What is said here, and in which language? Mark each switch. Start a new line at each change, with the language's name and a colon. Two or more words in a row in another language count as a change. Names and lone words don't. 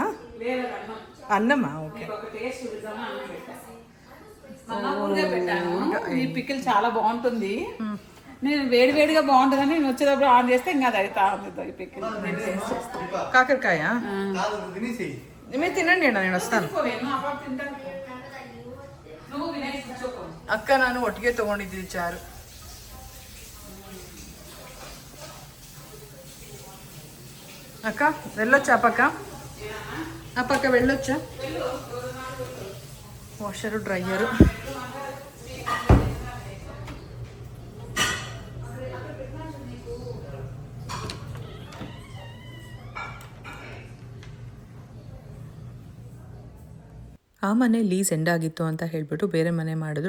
Telugu: అన్నమా? ఓకే. పెట్టాను. ఈ పికిల్ చాలా బాగుంటుంది. నేను వేడిగా బాగుంటుందని నేను వచ్చేటప్పుడు ఆన్ చేస్తే ఇంకా అది అవుతా ఉంది. ఈ పికిల్ కాకరకాయ తినేసి మీరు తినండి అన్న, నేను వస్తాను.
Kannada: ಅಕ್ಕ ನಾನು ಒಟ್ಟಿಗೆ ತಗೊಂಡಿದ್ವಿ ಚಾರು.
Telugu: అక్క వెళ్ళొచ్చా? ఆ పక్క వెళ్ళొచ్చా?
English: washer dryer.
Kannada: ಆ ಮನೆ
English: lease end
Kannada: ಆಗಿತ್ತು ಅಂತ ಹೇಳಿಬಿಟ್ಟು ಬೇರೆ ಮನೆ ಮಾಡಿದ್ರು.